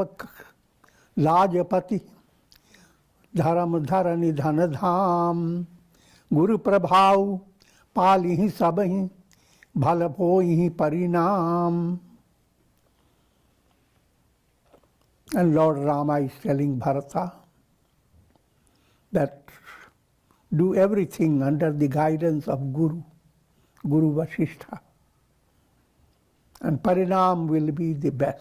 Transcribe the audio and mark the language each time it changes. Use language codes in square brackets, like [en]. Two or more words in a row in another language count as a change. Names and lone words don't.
[awa] लाजपति धर्म धरनि धन धाम गुरु प्रभाव पालिहि सबहि भल होहि परिणाम. [en] And Lord Rama is telling Bharata that do everything under the guidance of Guru Vasishtha, and Parinam will be the best.